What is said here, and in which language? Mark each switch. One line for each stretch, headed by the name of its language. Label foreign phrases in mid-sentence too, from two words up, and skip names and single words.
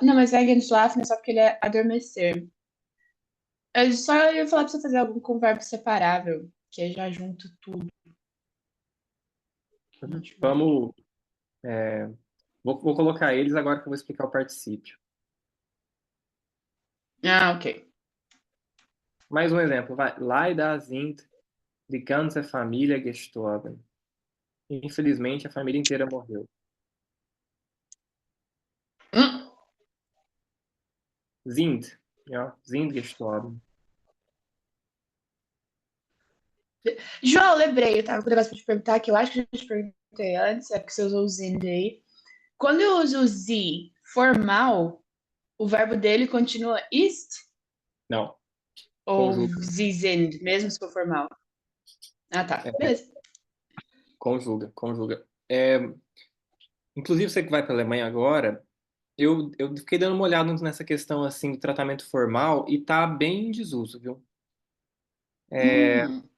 Portuguese: Não, mas Eigenschlafen é só porque ele é adormecer. Eu só ia falar pra você fazer algum com verbo separável, que aí já junta tudo. vamos. Vou colocar eles agora que eu vou explicar o particípio. Ah, ok. Mais um exemplo, vai.
German: Leider sind die ganze Familie gestorben.
Portuguese: Infelizmente, a família inteira morreu. Hum.
German: Sind, ja, sind gestorben.
Portuguese: João, lembrei, eu tava com um negócio pra te perguntar, que eu acho que eu já te perguntei antes, é porque você usou o sind aí. Quando eu uso o sie formal, o verbo dele continua ist Não, ou conjuga.
German: sie sind,
Portuguese: mesmo se for formal? Ah, tá. É, Beleza. conjuga. Inclusive, você que vai para a Alemanha agora, eu fiquei dando uma olhada nessa questão assim do tratamento formal e tá bem em desuso, viu? Hum,